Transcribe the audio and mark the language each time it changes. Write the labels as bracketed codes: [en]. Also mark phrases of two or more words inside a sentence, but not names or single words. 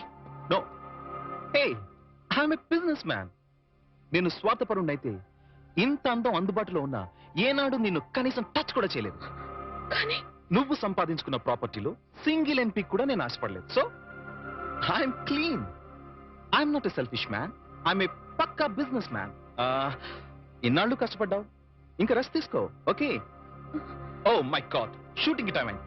[en] No, hey, I'm a businessman. [te] నేను స్వార్థపరుణ్ణైతే ఇంత అందం అందుబాటులో ఉన్నా ఏనాడు నిన్ను కనీసం టచ్ కూడా చేయలేదు. కానీ నువ్వు సంపాదించుకున్న ప్రాపర్టీలో [en] single MP [te] కూడా నేను ఆశపడలేదు. [en] So I'm clean. I'm not a selfish man. I'm a పక్కా businessman. [te] ఇన్నాళ్ళు కష్టపడ్డావు, ఇంకా రెస్ట్ తీసుకో. [en] Okay? Oh my god, shooting time అయింది.